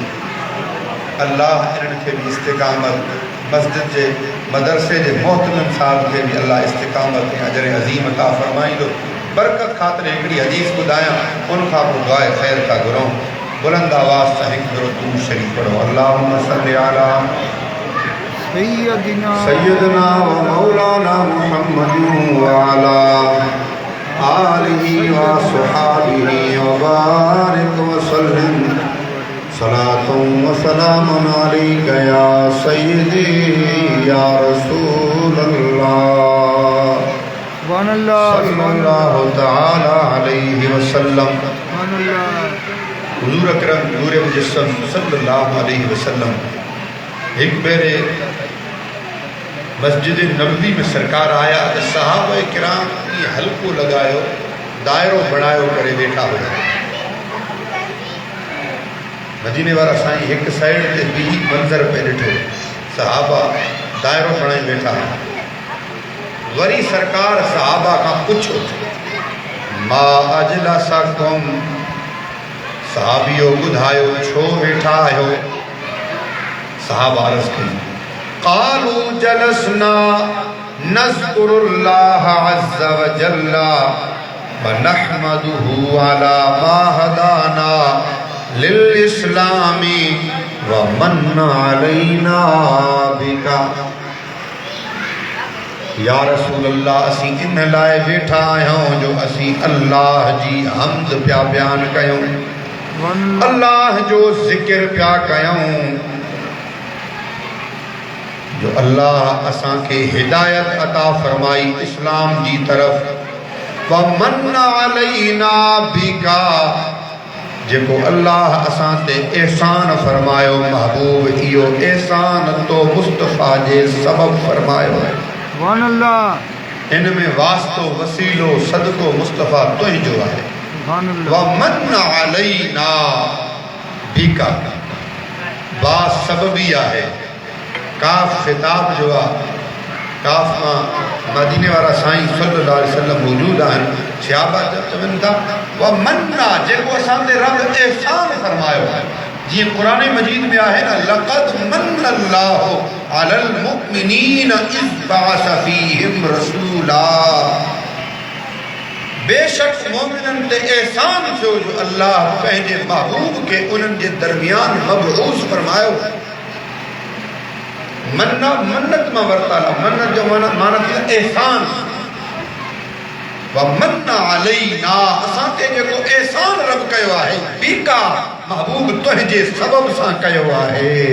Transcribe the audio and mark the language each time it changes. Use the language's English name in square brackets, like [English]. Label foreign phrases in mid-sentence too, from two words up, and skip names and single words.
[Sindhi] अल्लाह इन्हनि खे बि इस्तिक़ामत, मस्जिद जे मदरसे जे मोहतमिम साहब खे बि अल्लाह इस्तिक़ामत ऐं अजर अज़ीम अता फ़रमाईंदो। बरकत ख़ातिर हिकिड़ी हदीस ॿुधायां, उनखां पोइ दुआए ख़ैर था घुरूं। बुलंद आवाज़ सां हिकु भेरो दुरूद शरीफ़ पढ़ो। [Arabic] اللهم صل على سيدنا ومولانا محمد وعلى آله وأصحابه وبارك وسلم صلاة وسلام عليك يا سيدي يا رسول الله صلى الله تعالى عليه وسلم. [Sindhi] हुजूर अकरम नूर मुजस्सम [Arabic] صلى الله عليه وسلم [Sindhi] एक बेरे मस्जिद नबवी में सरकार आया तो सहाबा किराम ये हल्को लगायो, दायरो बणायो करे वेठा हुआ। मदीने वारा साईं एक साइड ते बी मंज़र पे ॾिठो, सहाबा दायरो बणाई वेठा। वरी सरकार सहाबा का पुछो, [Arabic] ما أجلسكم, [Sindhi] सहाबियो ॿुधायो छो वेठा आहियो? सहाबा अर्ज़ कई, [Arabic] قالوا جلسنا نذكر الله عز وجل ونحمده على ما هدانا للإسلام ومن علينا بك. يا رسول الله, [Sindhi] असीं इन लाइ वेठा आहियूं जो असीं अल्लाह जी हम्द पिया बयान कयूं, अल्लाह जो ज़िक्र पिया कयूं, जो अल्लाह असां खे हिदायत अता फरमाई इस्लाम जी तरफ़। [Arabic] ومن علينا بك, [Sindhi] जेको अल्लाह असां ते एहसान फरमायो महबूब, इहो एहसान तो मुस्तफ़ा जे सबब फरमायो है। इन में वास्तो वसीलो सदको मुस्तफ़ा तुंहिंजो आहे। [Arabic] ومن علينا بك, [Sindhi] बा सबबी आहे, काफ़ ख़िताब जो आहे। काफ़ मां मदीने वारा साईं [Arabic] صلى الله عليه وسلم [Sindhi] मौजूद आहिनि। सहाबा चवनि था [Arabic] ومن, [Sindhi] जेको असां ते रब एहसान फरमायो आहे। जीअं क़ुरान मजीद में आहे न, [Arabic] لقد من الله على المؤمنين إذ بعث فيهم رسولا, [Sindhi] बेशक मोमिननि ते एहसान थियो जो अल्लाह पंहिंजे महबूब खे उन्हनि जे दरमियान मबऊस फरमायो। मन्ना मन्नत मां वरताला, मन्नत जो माना थी एहसान। [Arabic] ومن علينا, [Sindhi] असां ते जेको एहसान रब कयो आहे, बीका महबूब तुंहिंजे सबब सां कयो आहे।